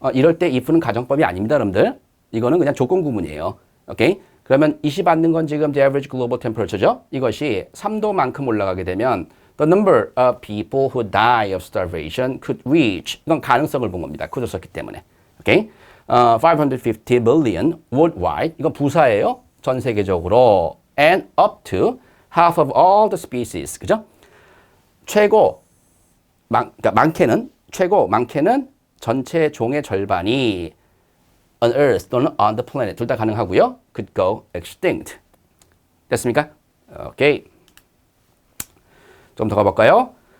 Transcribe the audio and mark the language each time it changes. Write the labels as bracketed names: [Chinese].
[Korean] 이럴 때 if는 가정법이 아닙니다, 여러분들. 이거는 그냥 조건 구문이에요. 오케이? 그러면 20 받는 건 지금 [English] the average global temperature [Korean] 죠? 이것이 3도만큼 올라가게 되면 [English] The number of people who die of starvation could reach. [Korean] 이건 가능성을 본 겁니다. could을 썼기 때문에. [English] 오케이? 550 million worldwide. [Korean] 이건 부사예요. 전 세계적으로. [English] And up to half of all the species. [Korean] 그죠? 그러니까 많게는 전체 종의 절반이 on earth 또는 on the planet 둘 다 가능하고요. [English] could go extinct. [Korean] 됐습니까? 오케이. 좀 더 가볼까요?